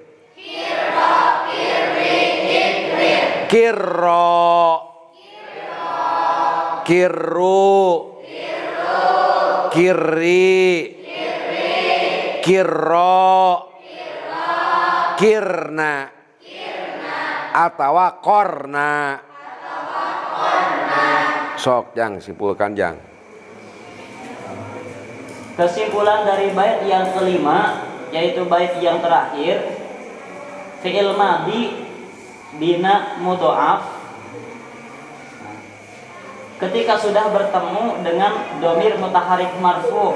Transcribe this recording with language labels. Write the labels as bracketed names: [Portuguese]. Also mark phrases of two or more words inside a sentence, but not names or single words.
[Indonesian] Kiro, kiru, kiri, kiro, kirna, atau korna. [Sundanese] Sok jang simpulkan jang. [Indonesian] Kesimpulan dari bait yang kelima, yaitu bait yang terakhir, [Arabic] فعل ماضي بناء مضاعف [Indonesian] ketika sudah bertemu dengan [Arabic] ضمير متحرك مرفوع.